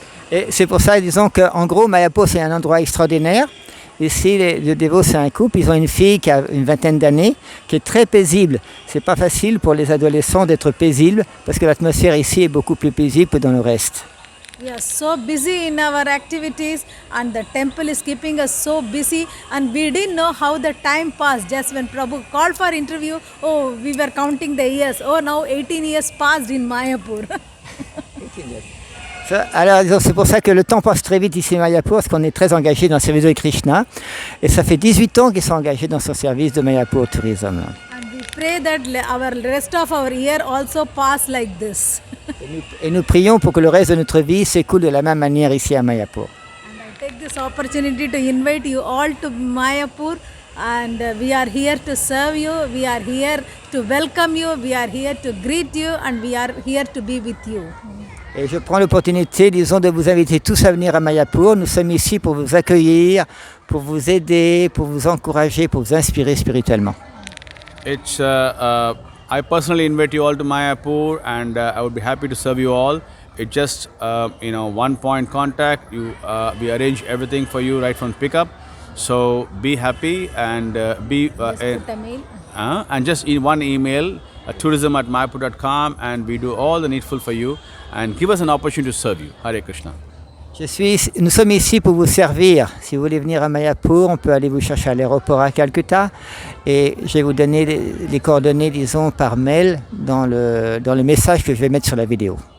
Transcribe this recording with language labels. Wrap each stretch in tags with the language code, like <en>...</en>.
<fr>Et c'est pour ça, disons qu'en gros, Mayapur c'est un endroit extraordinaire. Ici, les dévots, c'est un couple. Ils ont une fille qui a une vingtaine d'années, qui est très paisible. C'est pas facile pour les adolescents d'être paisibles parce que l'atmosphère ici est beaucoup plus paisible que dans le reste.</fr> <en>We are so busy in our activities and the temple is keeping us so busy and we didn't know how the time passed. Just when Prabhu called for interview, oh, we were counting the years. Oh, now 18 years passed in Mayapur.</en> <fr>Alors, c'est pour ça que le temps passe très vite ici à Mayapur, parce qu'on est très engagé dans le service de Krishna. Et ça fait 18 ans qu'ils sont engagés dans ce service de Mayapur Tourism.</fr> <en>And we pray that our rest of our year also pass like this.</en> <fr>Et nous prions pour que le reste de notre vie s'écoule de la même manière ici à Mayapur.</fr> <en>And I take this opportunity to invite you all to Mayapur. And we are here to serve you, we are here to welcome you, we are here to greet you and we are here to be with you.</en> <fr>Et je prends l'opportunité, disons, de vous inviter tous à venir à Mayapur. Nous sommes ici pour vous accueillir, pour vous aider, pour vous encourager, pour vous inspirer spirituellement.</fr> <en>I personally invite you all to Mayapur and I would be happy to serve you all. It's just, one point contact. We arrange everything for you right from pickup. So be happy and Just put a mail. And just in one email, tourism@mayapur.com and we do all the needful for you and give us an opportunity to serve you. Hare Krishna.</en> <fr>Nous sommes ici pour vous servir. Si vous voulez venir à Mayapur, on peut aller vous chercher à l'aéroport à Calcutta et je vais vous donner les coordonnées, disons, par mail dans le message que je vais mettre sur la vidéo.</fr>